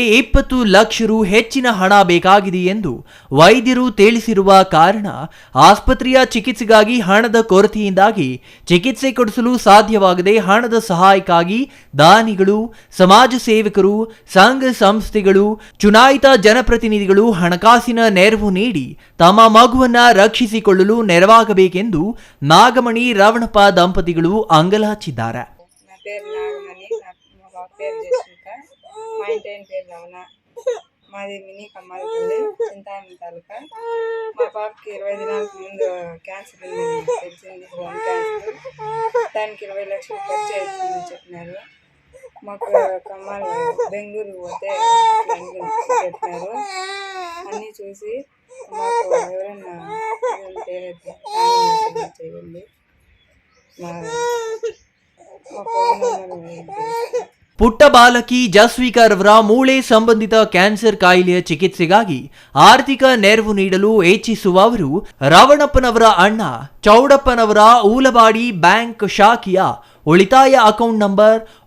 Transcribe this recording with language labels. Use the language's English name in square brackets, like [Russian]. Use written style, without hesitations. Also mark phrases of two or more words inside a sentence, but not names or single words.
[Kannada] 20 ಲಕ್ಷ ರು ಹೆಚ್ಚಿನ ಹಣ ಬೇಕಾಗಿದೆ ಎಂದು ವೈದ್ಯರು ತಿಳಿಸಿರುವ ಕಾರಣ ಆಸ್ಪತ್ರೆಯ ಚಿಕಿತ್ಸೆಗಾಗಿ ಹಣದ ಕೊರತೆಯಿಂದಾಗಿ ಚಿಕಿತ್ಸೆ ಕೊಡಿಸಲು ಸಾಧ್ಯವಾಗದೆ ಹಣದ ಸಹಾಯಕ್ಕಾಗಿ ದಾನಿಗಳು, ಸಮಾಜ ಸೇವಕರು, ಸಂಘ ಸಂಸ್ಥೆಗಳು, ಚುನಾಯಿತ ಜನಪ್ರತಿನಿಧಿಗಳು ಹಣಕಾಸಿನ ನೆರವು ನೀಡಿ ತಮ್ಮ ಮಗುವನ್ನ ರಕ್ಷಿಸಿಕೊಳ್ಳಲು ನೆರವಾಗಬೇಕೆಂದು ನಾಗಮಣಿ ರವಣಪ್ಪ ದಂಪತಿಗಳು ಅಂಗಲಾರ್ಚಿದ್ದಾರೆ. [Telugu] పేరు నాగమణి, మా పాప పేరు జస్విక, మా ఇంటి ఆయన పేరు రమణ. మాది మినీ కమ్మాలపల్లి, చింతామణి తాలూకా. మా పాపకి 20 దినాలకు ముందు క్యాన్సర్ ఉందని తెలిసింది, [English] bone cancer. [Telugu] దానికి 20 లక్షలు ఖర్చు అవుతుందని చెప్పినారు. మాకు కమ్మాలు బెంగళూరు పోతే చెప్పినారు. అన్నీ చూసి మాకు ఎవరైనా చేయండి. [Kannada] ಪುಟ್ಟ ಬಾಲಕಿ ಜಸ್ವಿಕಾ ರವರ ಮೂಳೆ ಸಂಬಂಧಿತ ಕ್ಯಾನ್ಸರ್ ಕಾಯಿಲೆಯ ಚಿಕಿತ್ಸೆಗಾಗಿ ಆರ್ಥಿಕ ನೆರವು ನೀಡಲು ಇಚ್ಛಿಸುವ ಅವರು ರವಣಪ್ಪನವರ ಅಣ್ಣ ಚೌಡಪ್ಪನವರ ಊಲವಾಡಿ ಬ್ಯಾಂಕ್ ಶಾಖೆಯ ಉಳಿತಾಯ [English] account number